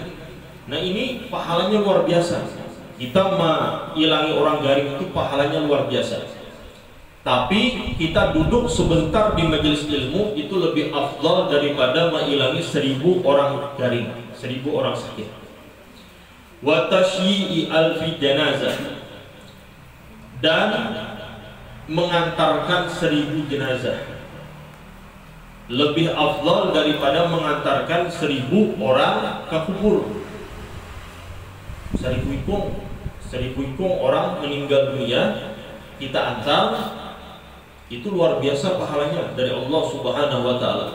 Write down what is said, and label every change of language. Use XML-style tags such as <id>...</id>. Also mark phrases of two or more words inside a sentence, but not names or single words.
<bjn>Nah ini pahalanya luar biasa. Kita menghilangi orang garing itu pahalanya luar biasa. Tapi kita duduk sebentar di majelis ilmu itu lebih afdal daripada menghilangi 1000 orang garing, 1000 orang sakit.</bjn> <ar>وتشييع ألف جنازة,</ar> <id>dan mengantarkan 1000 jenazah lebih afdal daripada mengantarkan 1000 orang ke kubur.</id> <bjn>1000 ikung orang meninggal dunia kita antar, itu luar biasa pahalanya dari Allah</bjn> <ar>سبحانه وتعالى.</ar>